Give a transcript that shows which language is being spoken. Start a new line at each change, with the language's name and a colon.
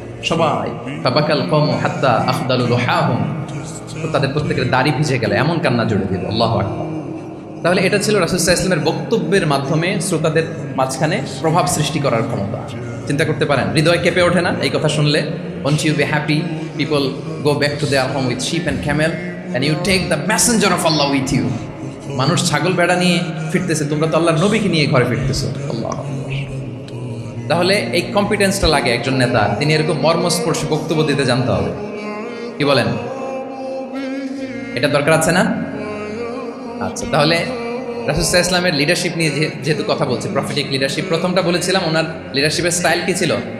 Bangla: সবাই
Arabic: ফাবাকাল কওমু হাত্তা আখদালু রুহাহুম,
Bangla: তাদের প্রত্যেকের দাড়ি ভিজে গেল, এমন কান্না জুড়ে দিল। আল্লাহু আকবার। তাহলে এটা ছিল রাসূল সাল্লাল্লাহু আলাইহি ওয়াসাল্লামের বক্তব্যের মাধ্যমে শ্রোতাদের মাঝখানে প্রভাব সৃষ্টি করার ক্ষমতা। চিন্তা করতে পারেন, হৃদয় কেঁপে ওঠে না এই কথা শুনলে?
English: Won't you be happy people go back to their home with sheep and camel and you take the messenger of Allah with you?
Bangla: মানুষ ছাগল বেড়া নিয়ে ফিরতেছে, তোমরা তো আল্লাহর নবীকে নিয়ে ঘরে ফিরতেছো। আল্লাহু আকবার। তাহলে এই কম্পিটেন্সটা লাগে একজন নেতা, তিনি এরকম মর্মস্পর্শী বক্তব্য দিতে জানতে হবে। কি বলেন? এটা দরকার আছে না? আচ্ছা, তাহলে রাসূল সাল্লাল্লাহু আলাইহি ওয়াসাল্লামের লিডারশিপ নিয়ে যেহেতু কথা বলছি, প্রফেটিক লিডারশিপ, প্রথমটা বলেছিলাম ওনার লিডারশিপের স্টাইল কি ছিল?